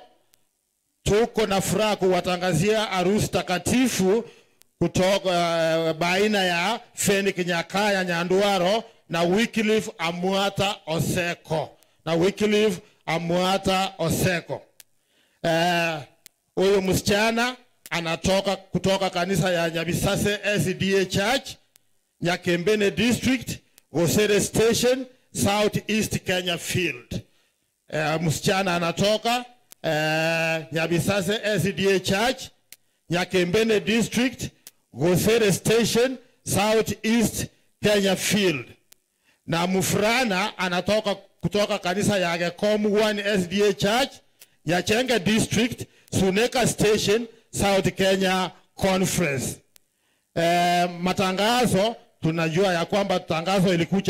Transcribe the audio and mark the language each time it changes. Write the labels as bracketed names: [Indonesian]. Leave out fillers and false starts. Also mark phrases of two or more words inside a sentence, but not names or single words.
[Swahili] Tuko na furaha kuwatangazia harusi takatifu kutoka baina ya Feni Nyakaya Nyanduaro na Wycliffe Amuata Oseko. Huyo msichana anatoka kutoka kanisa ya Nyabisase SDA Church, Nyakembene District, Gosere Station, South East Kenya Field. Msichana anatoka Nyabisase SDA Church, Nyakembene District, Gosere Station, South East Kenya Field. Na mfrana anatoka kutoka kanisa ya Gekomu 1 SDA Church, Nyachenge District, Suneka Station, South Kenya Conference. Matangazo tunajua ya kwamba tangazo ilikuja